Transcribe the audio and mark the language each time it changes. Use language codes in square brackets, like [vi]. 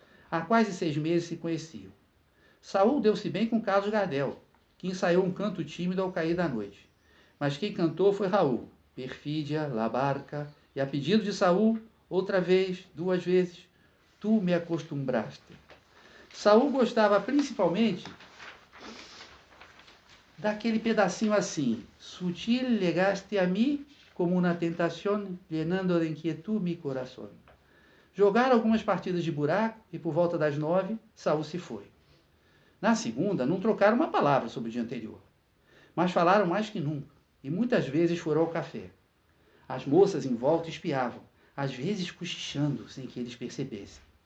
[pt] Há quase 6 meses se conheciam. Saul deu-se bem com Carlos Gardel, que ensaiou um canto tímido ao cair da noite. Mas quem cantou foi Raul, perfídia, la barca, e a pedido de Saul, outra vez, 2 vezes, tu me acostumbraste. Saul gostava principalmente daquele pedacinho assim, [es] sutil llegaste a mí como una tentación, llenando de inquietud mi corazón. [pt] Jogaram algumas partidas de buraco e por volta das 9, Saul se foi. Na segunda, não trocaram uma palavra sobre o dia anterior, mas falaram mais que nunca, e muitas vezes foram ao café. As moças em volta espiavam, às vezes cochichando sem que eles percebessem.